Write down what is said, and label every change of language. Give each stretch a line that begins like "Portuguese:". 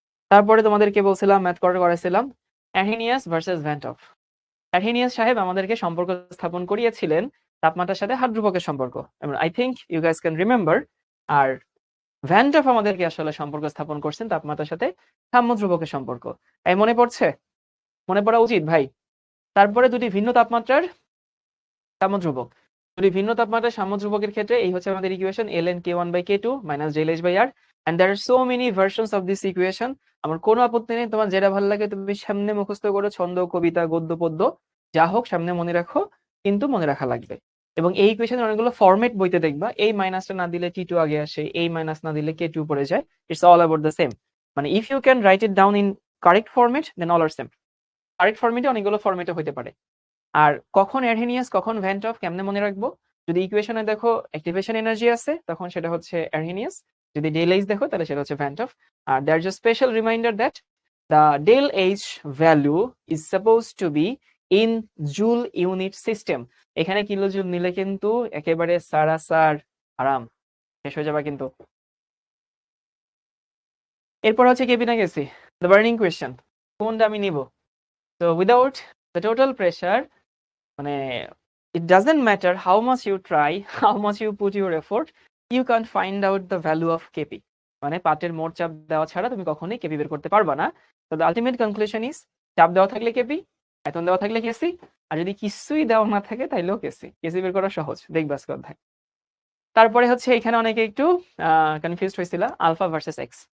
Bangla: তারপরে তোমাদেরকে বলছিলাম ম্যাথ করাইছিলাম অ্যারহেনিয়াস ভার্সেস ভ্যান টফ। অ্যারহেনিয়াস সাহেব আমাদেরকে সম্পর্ক স্থাপন করিয়েছিলেন তাপমাত্রার সাথে হাত ধ্রুবকের সম্পর্ক,
English: I think you guys can remember.
Bangla: আর van ToF আমাদেরকে আসলে সম্পর্ক স্থাপন করছেন তাপমাত্রার সাথে সাম্য ধ্রুবকের সম্পর্ক। এই মনে পড়ছে? মনে পড়া উচিত ভাই। তারপরে দুটি ভিন্ন তাপমাত্রার সাম্য ধ্রুবক, দুটি ভিন্ন তাপমাত্রার সাম্য ধ্রুবকের ক্ষেত্রে এই হচ্ছে আমাদের equation
English: ln k1 by k2 minus del h by r, and there are so many versions of this equation.
Bangla: আমার কোনো আপত্তি নেই, তোমার যেটা ভালো লাগে তুমি সামনে মুখস্থ করো, ছন্দ, কবিতা, গদ্য, পদ্য যা হোক সামনে মনে রাখো, কিন্তু মনে রাখা লাগবে। এবং এই ইকুয়েশনের অনেকগুলো ফরম্যাট বইতে দেখবা, এই মাইনাসটা না দিলে টি টু আগে আসে, এই মাইনাস না দিলে কে টু পড়ে যায়।
English: It's all about the same. মানে if you can write it down in correct format then all are same.
Bangla: Correct ফরম্যাটে অনেকগুলো ফরম্যাটে হতে পারে। আর কখন অ্যারহেনিয়াস কখন ভ্যান টফ কেমনে মনে রাখবো? যদি ইকুয়েশনে দেখো অ্যাক্টিভেশন এনার্জি আছে তখন সেটা হচ্ছে অ্যারহেনিয়াস, যদি ডেল এইচ দেখো তাহলে সেটা হচ্ছে van ToF.
English: আর there is a special reminder that the del H value is suppose to be in joule unit system.
Bangla: এখানে কিলোজুল নিলে কিন্তু একেবারে সারাসার আরাম শেষ হয়ে যাবে কিন্তু। এরপর হচ্ছে কেপি না গেছি,
English: the burning question,
Bangla: কোনটা আমি নিব?
English: তো without the total pressure, মানে it doesn't matter how much you try, how much you put your effort, you can't find out the value of kp.
Bangla: মানে পাটের মোট চাপ দেওয়া ছাড়া তুমি কখনোই কেপি বের করতে পারবা না। তো
English: the ultimate conclusion is
Bangla: চাপ দেওয়া থাকলে কেপি, আয়তন দেওয়া থাকলে কেসি, আর যদি কিছুই দেওয়া না থাকে তাইলেও কেসি। কেসি বের করা সহজ, দেখবা আজকে অধ্যায়। তারপরে হচ্ছে এখানে অনেকে একটু কনফিউজড হয়েছিল আলফা ভার্সেস এক্স।